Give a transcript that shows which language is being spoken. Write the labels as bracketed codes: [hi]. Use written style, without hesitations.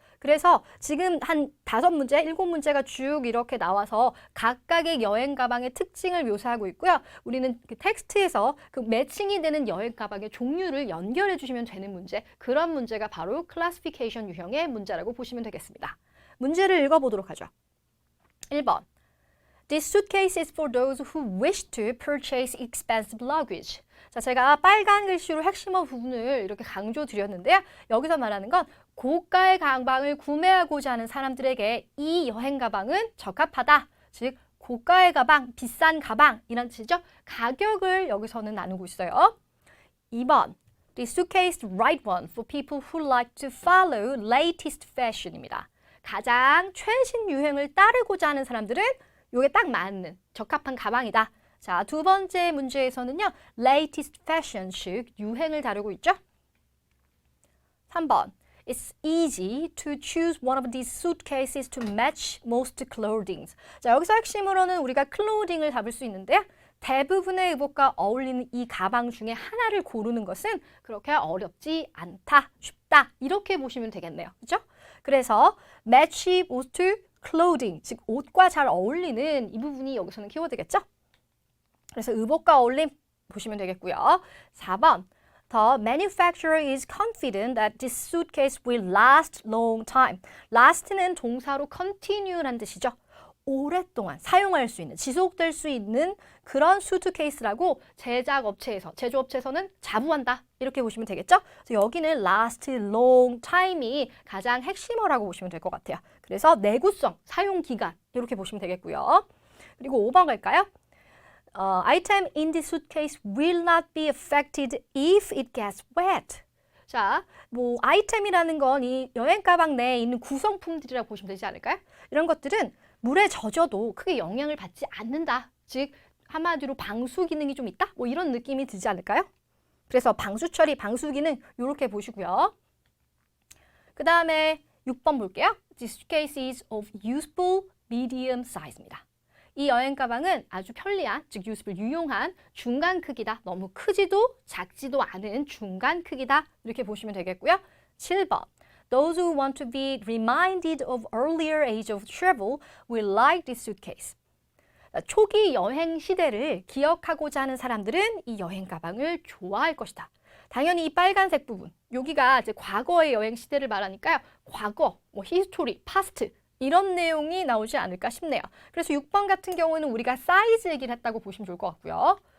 [ko] 그래서 지금 한 5문제, 7문제가 쭉 이렇게 나와서 각각의 여행 가방의 특징을 묘사하고 있고요. 우리는 그 텍스트에서 그 매칭이 되는 여행 가방의 종류를 연결해 주시면 되는 문제, 그런 문제가 바로 클래시피케이션 유형의 문제라고 보시면 되겠습니다. 문제를 읽어보도록 하죠. 1번. [en] This suitcase is for those who wish to purchase expensive luggage. [ko] 자, 제가 빨간 글씨로 핵심어 부분을 이렇게 강조드렸는데요. 여기서 말하는 건 고가의 가방을 구매하고자 하는 사람들에게 이 여행 가방은 적합하다. 즉, 고가의 가방, 비싼 가방 이런 뜻이죠. 가격을 여기서는 나누고 있어요. 2번. [en] This suitcase is the right one for people who like to follow latest fashion입니다. [ko] 가장 최신 유행을 따르고자 하는 사람들은 이게 딱 맞는 적합한 가방이다. 자, 두 번째 문제에서는요, latest fashion, 즉 유행을 다루고 있죠. 3번. [en] It's easy to choose one of these suitcases to match most clothing. [ko] 자, 여기서 핵심으로는 우리가 clothing을 잡을 수 있는데요. 대부분의 의복과 어울리는 이 가방 중에 하나를 고르는 것은 그렇게 어렵지 않다, 쉽다 이렇게 보시면 되겠네요. 그렇죠? 그래서 [en] match most clothing, [ko] 즉 옷과 잘 어울리는 이 부분이 여기서는 키워드겠죠? 그래서 의복과 어울림 보시면 되겠고요. 4번. [en] The manufacturer is confident that this suitcase will last long time. [ko] last는 동사로 continue란 뜻이죠. 오랫동안 사용할 수 있는, 지속될 수 있는 그런 수트케이스라고 제조업체에서는 자부한다. 이렇게 보시면 되겠죠? 그래서 여기는 [en] last long time [ko] 이 가장 핵심어라고 보시면 될 것 같아요. 그래서 내구성, 사용 기간 이렇게 보시면 되겠고요. 그리고 5번 갈까요? [en] Item in the suitcase will not be affected if it gets wet. [ko] 자, 뭐 아이템이라는 건 이 여행 가방 내에 있는 구성품들이라고 보시면 되지 않을까요? 이런 것들은 물에 젖어도 크게 영향을 받지 않는다. 즉 한마디로 방수 기능이 좀 있다? 뭐 이런 느낌이 들지 않을까요? 그래서 방수 처리, 방수 기능 이렇게 보시고요. 그 다음에 6번 볼게요. [en] This suitcase is of useful medium size입니다. [ko] 이 여행 가방은 아주 편리한, 즉 useful, 유용한 중간 크기다. 너무 크지도 작지도 않은 중간 크기다. 이렇게 보시면 되겠고요. 7번. [en] Those who want to be reminded of earlier age of travel will like this suitcase. [ko] 초기 여행 시대를 기억하고자 하는 사람들은 이 여행 가방을 좋아할 것이다. 당연히 이 빨간색 부분, 여기가 이제 과거의 여행 시대를 말하니까요. 과거, 뭐 history, past 이런 내용이 나오지 않을까 싶네요. 그래서 6번 같은 경우는 우리가 사이즈 얘기를 했다고 보시면 좋을 것 같고요.